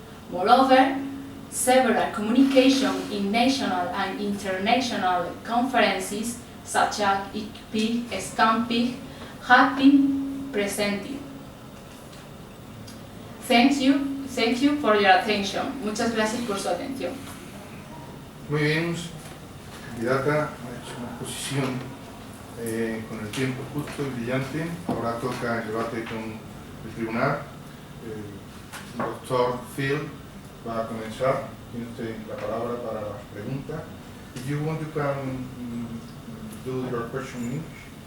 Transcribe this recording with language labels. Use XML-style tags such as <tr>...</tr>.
<en>Moreover, several communications in national and international conferences, such as ICPIC, SCAMPIC, have been presented. Thank you for your attention.</en> <es>Muchas gracias por su atención. Muy bien, candidata, ha hecho una exposición con el tiempo justo y brillante. Ahora toca el debate con el tribunal. El doctor Phil va a comenzar. Tiene usted la palabra para las preguntas.</es> <en>If you want, you can do your question in English.</en>